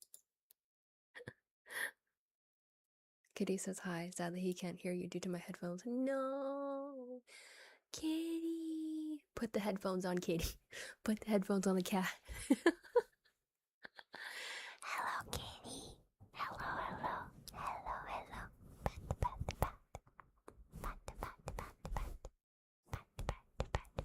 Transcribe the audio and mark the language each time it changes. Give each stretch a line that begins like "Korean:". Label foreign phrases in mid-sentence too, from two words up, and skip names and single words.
English: Kitty says hi. Sadly, he can't hear you due to my headphones. No, Kitty. Put the headphones on, Kitty. Put the headphones on the cat. Hello, Kitty. Hello, hello. Hello, hello. Pat, pat, pat. Pat, pat, pat, pat. Pat, pat, pat, pat.